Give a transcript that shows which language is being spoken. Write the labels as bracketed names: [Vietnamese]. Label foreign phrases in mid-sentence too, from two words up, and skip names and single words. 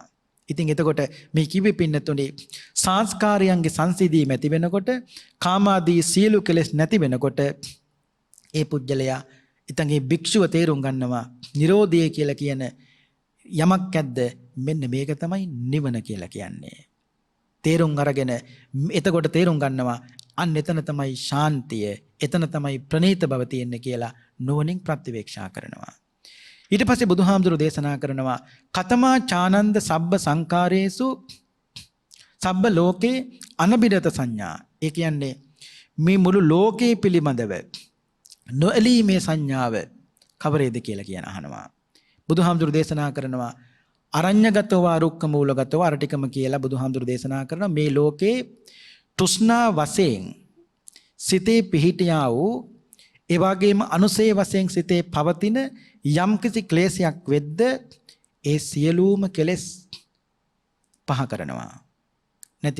[Sinhala] ඉතින් එතකොට මේ කිව්වේ පින්නතුනේ සංස්කාරයන්ගේ සංසිඳීම ඇති වෙනකොට කාමාදී සියලු කෙලෙස් නැති වෙනකොට ඒ පුජ්‍යලයා ඉතින් ඒ භික්ෂුව තේරුම් ගන්නවා නිරෝධය කියලා කියන යමක් ඇද්ද මෙන්න මේක තමයි නිවන කියලා කියන්නේ. තේරුම් අරගෙන එතකොට තේරුම් ගන්නවා අන්න එතන තමයි ශාන්තිය, එතන තමයි ප්‍රණීත බව තියෙන්නේ කියලා නුවණින් ප්‍රතිවේක්ෂා කරනවා. ඊට පස්සේ බුදුහාමුදුරු දේශනා කරනවා [Pali] කතමා චානන්ද සබ්බ සංකාරේසු සබ්බ ලෝකේ අනබිරත සංඥා. [Sinhala] ඒ කියන්නේ මේ මුළු ලෝකේ පිළිබඳව නොඇලීමේ සංඥාව කවරේද කියලා කියන අහනවා. බුදුහාමුදුරු දේශනා කරනවා අරඤ්‍යගතව රුක්ක මූලගතව අරටිකම කියලා බුදුහාමුදුරු දේශනා කරනවා මේ ලෝකේ තෘෂ්ණා වශයෙන් සිතේ පිහිටියා වූ ඒ වගේම අනුසේ වශයෙන් සිතේ පවතින යම්කිසි ක්ලේශයක් වෙද්ද ඒ සියලුම කෙලෙස් පහ කරනවා නැති කරනවා.